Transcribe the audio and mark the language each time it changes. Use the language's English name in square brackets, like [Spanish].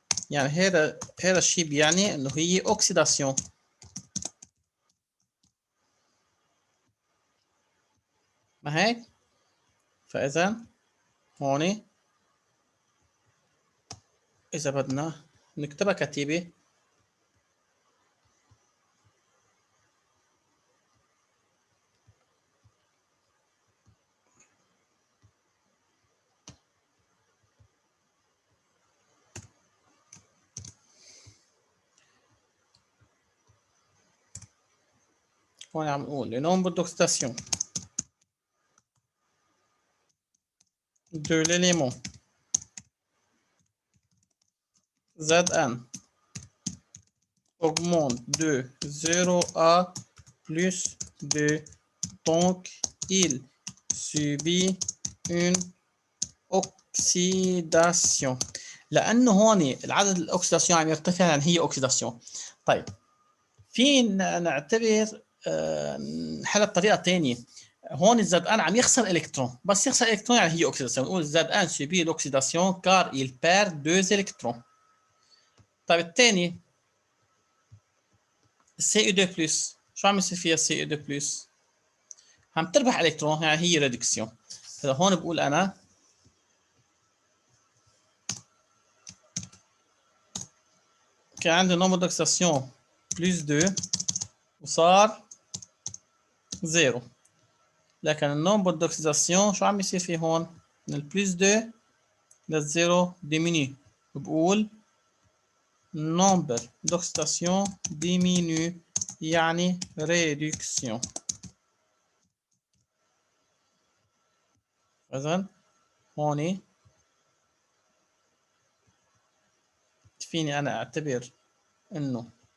[Arabic] يعني هذا الشيء بيعني انه هي اوكسيداسيون. ما هيك؟ فاذا هون اذا بدنا نكتبها كتيبه هون عم نقول [French] le nombre d'oxydation de l'élément Zn augmente de 0 à plus 2, donc il subit une oxydation. [Arabic] لانه هون العدد الاكسداسيون عم يرتفع يعني هي اوكسيداسيون. طيب في نعتبر نحلها بطريقه ثانيه. هون الزد ان عم يخسر الكترون، بس يخسر الكترون يعني هي اوكسيداسيون. نقول الزد ان سوبي لوكسيداسيون كار [French] il perd [Arabic] 2 الكترون. طيب الثاني السي او 2 بلس شو عم يصير فيها السي او 2 بلس؟ عم تربح الكترون يعني هي ريدكسيون. هذا هون بقول انا كان عندي نومبر دوكسيداسيون بلس 2 وصار 0. لكن النومبر دوكسيداسيون شو عم يصير فيه هون؟ من البلس 2 للزيرو ديميني. بقول [French] nombre d'oxydation diminue [Arabic] يعني [French] réduction. [Arabic] إذن هون فيني أنا أعتبر إنه